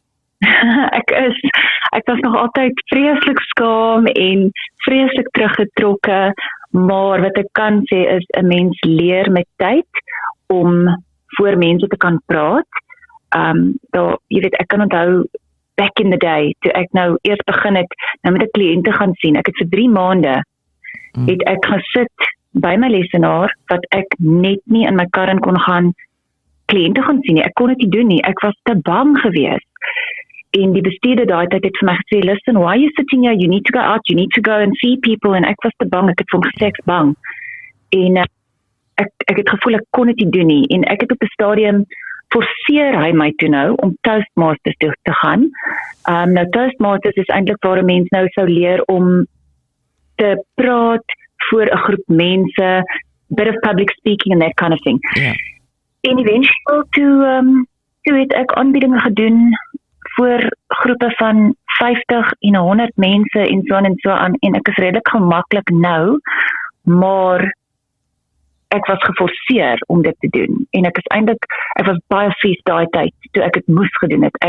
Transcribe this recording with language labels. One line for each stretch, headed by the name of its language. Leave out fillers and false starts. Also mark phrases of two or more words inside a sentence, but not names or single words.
Afrikaans: Ek was nog altyd vreeslik skaam en vreeslik teruggetrokke, maar wat ek kan sê is 'n mens leer met tyd om voor mense te kan praat. Jy weet, ek kan onthou
English: back in the day,
Afrikaans: toe ek nou eers begin het, nou met 'n kliënte gaan sien. Ek het vir 3 maande het ek gesit by my lesenaar wat ek net nie in my kar in kon gaan kliënte gaan sien nie. Ek kon dit nie doen nie. Ek was te bang geweest. En die bestuurder daai tyd het vir my gesê,
English: "Listen, why are you sitting here? You need to go out. You need to go and see people."
Afrikaans: En ek was te bang. Ek het vir hom gesê ek's bang. En ek het gevoel ek kon dit nie doen nie. En ek het op 'n stadium forceer hy my toe nou om Toastmasters toe te gaan. Nou Toastmasters is eintlik waar 'n mens nou sou leer om te praat voor 'n groep mense,
English: bit of public speaking and that kind of thing.
Afrikaans: Ja. En eventueel toe het ek aanbiedinge gedoen voor groepe van 50 en 100 mense en so aan en ek is redelik gemaklik nou, maar ek was geforseer om dit te doen en ek was baie vies daai tyd toe ek dit moes gedoen het.